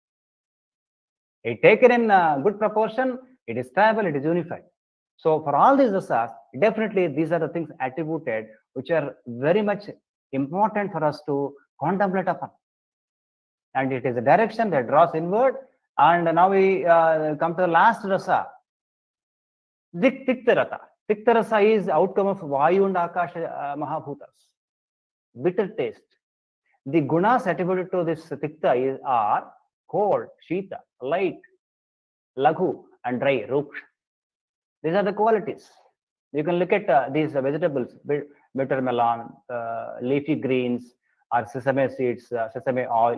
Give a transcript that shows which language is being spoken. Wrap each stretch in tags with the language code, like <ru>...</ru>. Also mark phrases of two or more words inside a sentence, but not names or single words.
<en>It taken in good proportion, it is stable, it is unified. So for all these rasas, definitely these are the things attributed which are very much important for us to contemplate upon. And it is a direction that draws inward. And now we come to the last rasa, Tikta rasa. Tikta rasa is outcome of Vayu and Akasha Mahabhutas. Bitter taste. The gunas attributed to this Tikta are cold, Shita, light, Laghu, and dry, Ruksha. These are the qualities. You can look at these vegetables, bitter melon, leafy greens, or sesame seeds, sesame oil.</en>